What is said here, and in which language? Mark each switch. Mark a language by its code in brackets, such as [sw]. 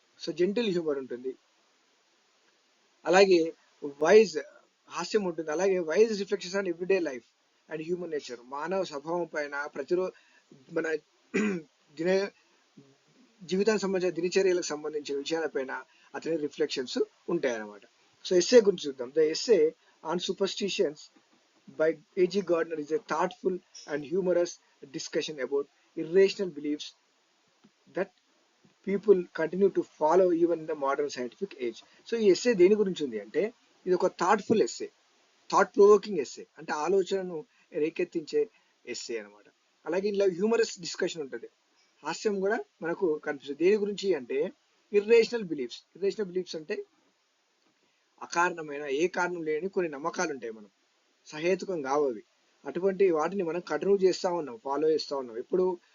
[en] so gentle humour [te] ఉంటుంది, అలాగే [en] wise [te] హాస్యం ఉంటుంది, అలాగే [en] Wise reflections on everyday life and human nature. [te] మానవ స్వభావం పైన, ప్రతిరోజు మన దిన జీవితానికి సంబంధించిన దినచర్యలకు సంబంధించిన విషయాలపైన అతని రిఫ్లెక్షన్స్ ఉంటాయన్నమాట. సో ఎస్సే గురించి చూద్దాం. [en] The essay on superstitions by A.G. Gardner is a thoughtful and humorous discussion about irrational beliefs that people continue to follow even in the modern scientific age. [te] So ఈ essay దేని గురించి ఉంది అంటే, ఇది ఒక thoughtful essay, thought provoking essay, అంటే ఆలోచనను రేకెత్తించే essay అనమాట. అలాగే ఇలా హ్యూమరస్ డిస్కషన్ ఉంటుంది, హాస్యం కూడా మనకు కనిపిస్తుంది. దేని గురించి అంటే ఇర్రేషనల్ బిలీఫ్స్. ఇర్రేషనల్ బిలీఫ్స్ అంటే అకారణమైన, ఏ కారణం లేని కొన్ని నమ్మకాలు ఉంటాయి, మనం సహేతుకం కావవి. అటువంటి వాటిని మనం కంటిన్యూ చేస్తూ ఉన్నాం, ఫాలో చేస్తూ ఉన్నాం. ఎప్పుడు